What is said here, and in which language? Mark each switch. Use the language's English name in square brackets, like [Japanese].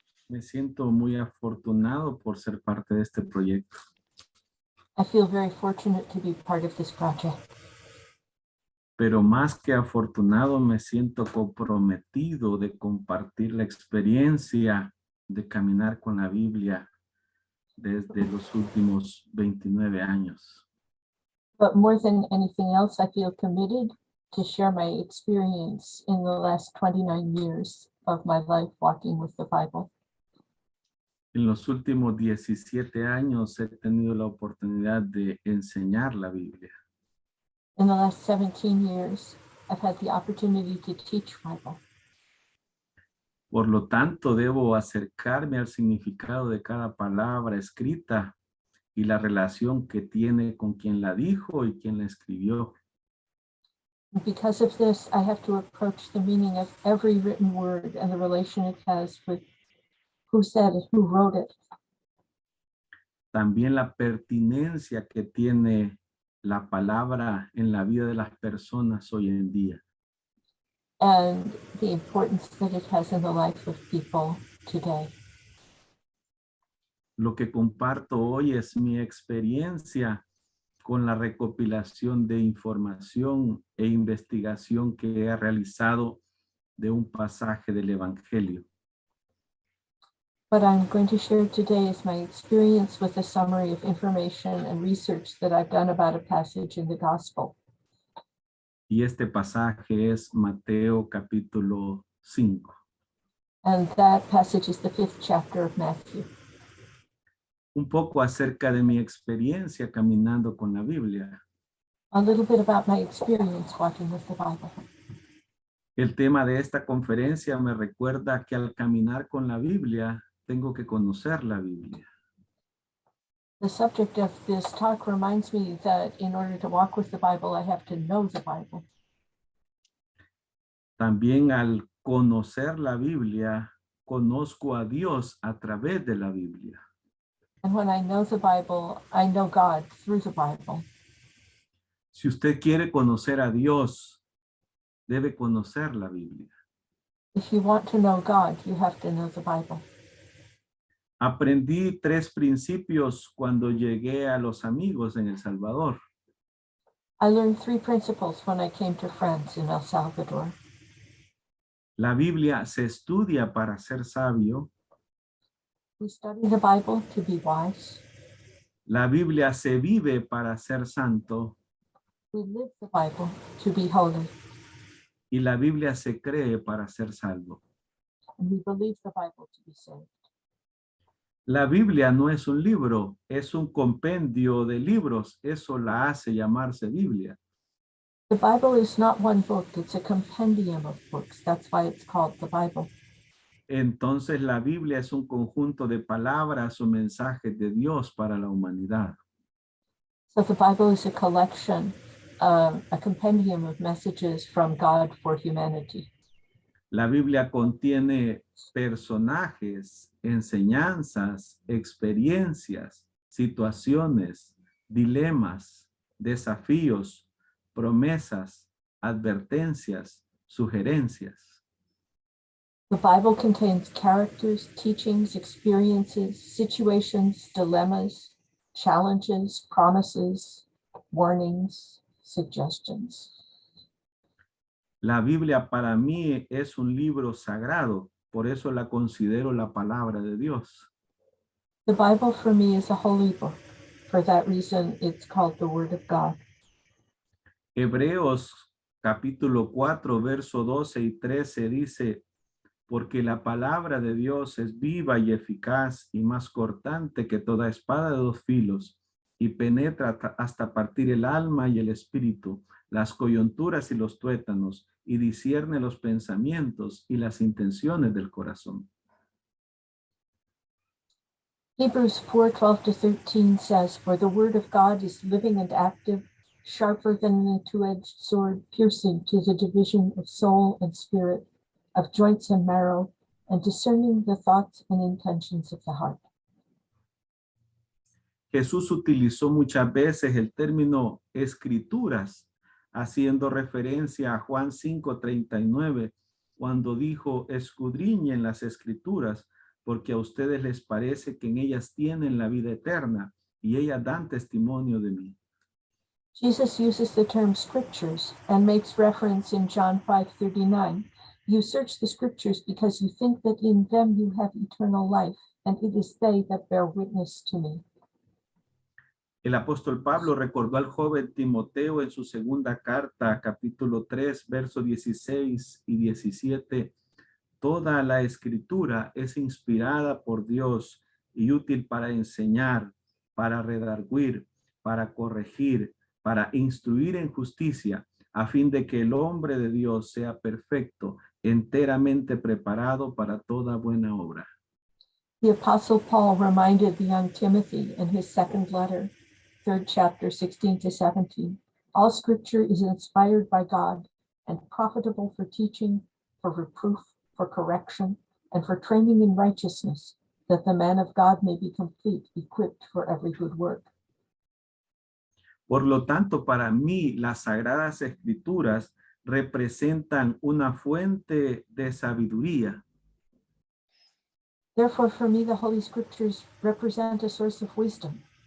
[Spanish] Me siento muy afortunado por ser parte de este proyecto. [English] I feel very fortunate to be part of this project. [Spanish] Pero más que afortunado, me siento comprometido de compartir la experiencia de caminar con la Biblia desde los últimos 29 años. [English] But more than anything else, I feel committed to share my experience in the last 29 years of my life walking with the Bible. [Spanish] En los últimos 17 años he tenido la oportunidad de enseñar la Biblia. [English] In the last 17 years, I've had the opportunity to teach Bible. [Spanish] Por lo tanto, debo acercarme al significado de cada palabra escrita y la relación que tiene con quien la dijo y quien la escribió. [English] And because of this, I have to approach the meaning of every written word and the relation it has with who said it, who wrote it. [Spanish] También la pertinencia que tiene la palabra en la vida de las personas hoy en día. [English] And the importance that it has in the life of people today. [Spanish] Lo que comparto hoy es mi experiencia con la recopilación de información e investigación que he realizado de un pasaje del Evangelio. [English] What I'm going to share today is my experience with a summary of information and research that I've done about a passage in the Gospel. [Spanish] Y este pasaje es Mateo capítulo 5. [English] And that passage is the 5th chapter of Matthew. [Spanish] Un poco acerca de mi experiencia caminando con la Biblia. [English] A little bit about my experience walking with the Bible. [Spanish] El tema de esta conferencia me recuerda que al caminar con la Biblia, tengo que conocer la Biblia. [English] The subject of this talk reminds me that in order to walk with the Bible, I have to know the Bible. [Spanish] También al conocer la Biblia, conozco a Dios a través de la Biblia. [English] And when I know the Bible, I know God through the Bible. [Spanish] Si usted quiere conocer a Dios, debe conocer la Biblia. [English] If you want to know God, you have to know the Bible. [Spanish] Aprendí 3 principios cuando llegué a Los Amigos en El Salvador. [English] I learned 3 principles when I came to France in El Salvador. [Spanish] La Biblia se estudia para ser sabio. [English] We study the Bible to be wise. [Spanish] La Biblia se vive para ser santo. [English] We live the Bible to be holy. [Spanish] Y la Biblia se cree para ser salvo. [English] And we believe the Bible to be saved. [Spanish] La Biblia no es un libro, es un compendio de libros. Eso la hace llamarse Biblia. [English] The Bible is not one book, it's a compendium of books. That's why it's called the Bible. [Spanish] Entonces la Biblia es un conjunto de palabras o mensajes de Dios para la humanidad. [English] So the Bible is a collection, a compendium of messages from God for humanity. [Spanish] La Biblia contiene personajes, enseñanzas, experiencias, situaciones, dilemas, desafíos, promesas, advertencias, sugerencias. [English] The Bible contains characters, teachings, experiences, situations, dilemmas, challenges, promises, warnings, suggestions. [Spanish] La Biblia para mí es un libro sagrado, por eso la considero la palabra de Dios. [English] The Bible for me is a holy book. For that reason, it's called the Word of God. [Spanish] Hebreos capítulo 4, verso 12 y 13 dice, porque la palabra de Dios es viva y eficaz y más cortante que toda espada de 2 filos y penetra hasta partir el alma y el espíritu, las coyunturas y los tuétanos, y discierne los pensamientos y las intenciones del corazón. [English] Hebrews 4:12-13 says, for the word of God is living and active, sharper than a two-edged sword, piercing to the division of soul and spirit, of joints and marrow, and discerning the thoughts and intentions of the heart. [Spanish] Jesús utilizó muchas veces el término escrituras, haciendo referencia a Juan 5:39, cuando dijo, escudriñen las escrituras, porque a ustedes les parece que en ellas tienen la vida eterna, y ellas dan testimonio de mí. [English] Jesus uses the term scriptures and makes reference in John 5:39. You search the scriptures because you think that in them you have eternal life, and it is they that bear witness to me. [Spanish] El apóstol Pablo recordó al joven Timoteo en su segunda carta, capítulo 3, versos 16 y 17. Toda la escritura es inspirada por Dios y útil para enseñar, para redarguir, para corregir, para instruir en justicia, a fin de que el hombre de Dios sea perfecto, enteramente preparado para toda buena obra. [English] The Apostle Paul reminded the young Timothy in his second letter, 3rd chapter, 16 to 17, all scripture is inspired by God and profitable for teaching, for reproof, for correction, and for training in righteousness, that the man of God may be complete, equipped for every good work. [Spanish] Por lo tanto, para mí, las Sagradas Escrituras representan una fuente de sabiduría. [English] Therefore, for me, the Holy Scriptures represent a source of wisdom.